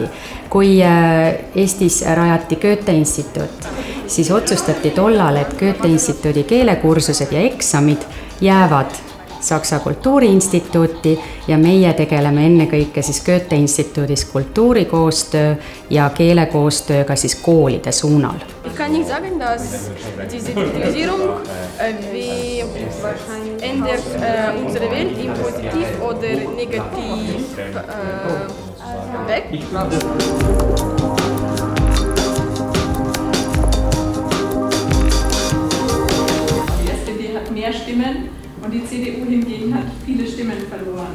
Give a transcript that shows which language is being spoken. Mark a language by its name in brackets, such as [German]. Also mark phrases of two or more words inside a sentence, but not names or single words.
[Estonian] Kui Eestis rajati Goethe instituut, siis otsustati tollal, et Goethe instituudi keelekursused ja eksamid jäävad Saksa Kultuuriinstituuti ja meie tegeleme ennekõike siis Goethe instituudis kultuurikoostöö ja keelekoostööga siis koolide suunal. [German] Ich kann nicht sagen, dass diese Digitalisierung wie ändert unsere Welt im positiv oder negativ weg. Die SPD hat mehr Stimmen und die CDU hingegen hat viele Stimmen verloren.